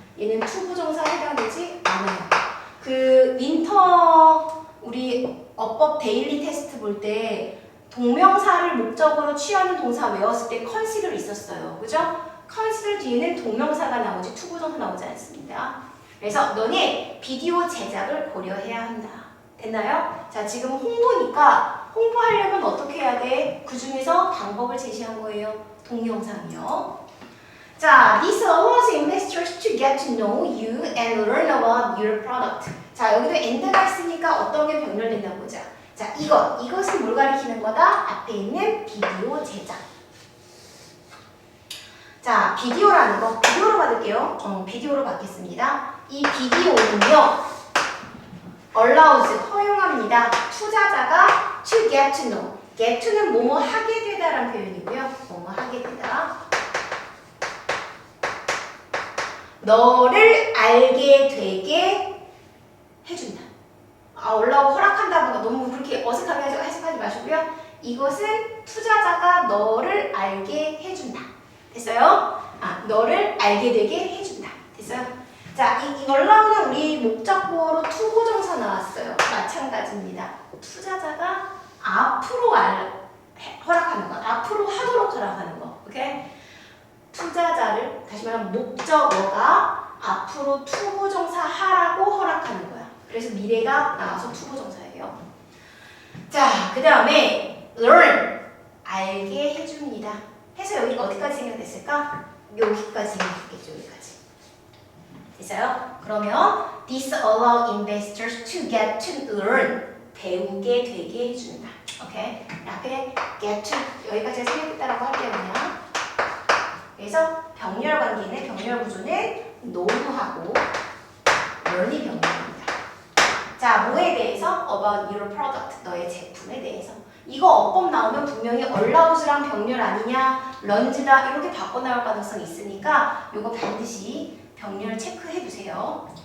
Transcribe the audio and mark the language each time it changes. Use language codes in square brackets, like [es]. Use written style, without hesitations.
[ko] 얘는 투부정사 해당되지 않아요. 그 윈터 우리 어법 데일리 테스트 볼 때 동명사를 목적으로 취하는 동사 외웠을 때 consider 있었어요. 그죠? consider 뒤에는 동명사가 나오지 투부정사 나오지 않습니다. 그래서 너네 비디오 제작을 고려해야 한다. 됐나요? 자, 지금 홍보니까 홍보하려면 어떻게 해야 돼? 그 중에서 방법을 제시한 거예요. 동영상이요. [en] 자, this allows investors to get to know you and learn about your product. [ko] 자, 여기도 and가 있으니까 어떤 게 병렬된다 보자. 자, 이것은 뭘 가리키는 거다? 앞에 있는 비디오 제작. 자, 비디오라는 거, 비디오로 받을게요. 비디오로 받겠습니다. 이 비디오는요, allows, 허용합니다. 투자자가 to get to know. get to는 뭐뭐 하게 되다라는 표현이고요. 뭐뭐 하게 되다. 너를 알게 되게 해준다. allow 허락한다는 거 너무 그렇게 어색하게 해석하지 마시고요. 이것은 투자자가 너를 알게 해준다. 됐어요? 너를 알게 되게 해준다. 됐어요? 자, 이 allow는 우리 목적보어로 투부정사 나왔어요. 마찬가지입니다. 투자자가 앞으로 허락하는 거, 앞으로 하도록 허락하는 거. 오케이? 투자자를 다시 말하면 목적어가 앞으로 투부정사 하라고 허락하는 거야. 그래서 미래가 나와서 투부정사예요. 자, 그 다음에 learn 알게 해줍니다. 해서 여기 어디까지 생각됐을까? 여기까지 생각됐겠죠. 여기까지. 됐어요? [en] 그러면 this allow investors to get to learn [ko] 배우게 되게 해준다. 오케이? 앞에 get to 여기까지 생각했다라고 할게요. 그냥. 그래서 병렬 관계는 병렬 구조는 노무하고 learn이 병렬입니다. 자, 뭐에 대해서? [en] about your product [ko] 너의 제품에 대해서. 이거 어법 나오면 분명히 allows랑 병렬 아니냐, 런즈다 이렇게 바꿔 나올 가능성이 있으니까 이거 반드시 병렬 체크해 두세요.